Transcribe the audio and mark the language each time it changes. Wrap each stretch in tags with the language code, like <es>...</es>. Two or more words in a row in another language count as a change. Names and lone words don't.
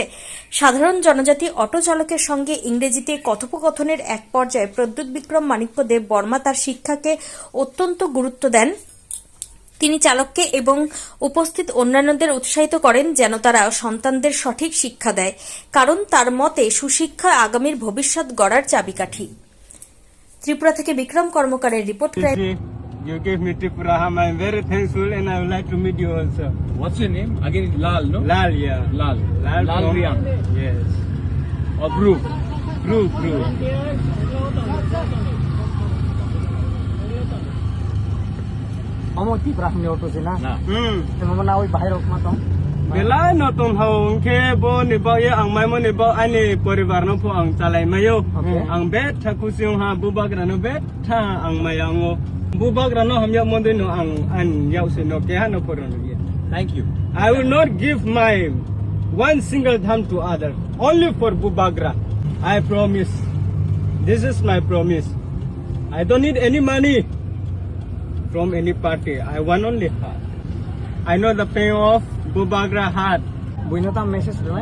<bn>সাধারণ জনজাতি অটো চালকের সঙ্গে ইংরেজিতে কথোপকথনের এক পর্যায়ে প্রদ্যুৎ বিক্রম মাণিক্য দেববর্মা তার শিক্ষাকে অত্যন্ত গুরুত্ব দেন। তিনি চালককে এবং উপস্থিত অন্যান্যদের উৎসাহিত করেন যেন তারা সন্তানদের সঠিক শিক্ষা দেয়, কারণ তার মতে সুশিক্ষা আগামীর ভবিষ্যৎ গড়ার চাবিকাঠি। ত্রিপুরা থেকে বিক্রম কর্মকারের রিপোর্ট।</bn> <en>You gave me Tripura. I'm very thankful and I would like to meet you also. What's your name? Again, Lal, no? Lal, yeah. Lal. Lal from- Riang. Yes. Or Bru. True, true.</en> <trp>Amo Tripura hamni auto se na. Hmm. Na oi bahir okma tong. Bela no tom hong ke bo ni bo ye ang mai mo ni bo ani poribar no po ang chalai mayo. Okay. Ang bet tha kusiong ha bubag no bet tha ang mayango. Bubag no hamya mondi no ang an yau se no ke ha no poron ye.</trp> <en>Thank you. I will not give my one single dham to other. Only for Bubagra. I promise. This is my promise. I don't need any money from any party. I want only heart. I know the pain of Bubagra heart.</en> <trp>Buino tam message le.</trp>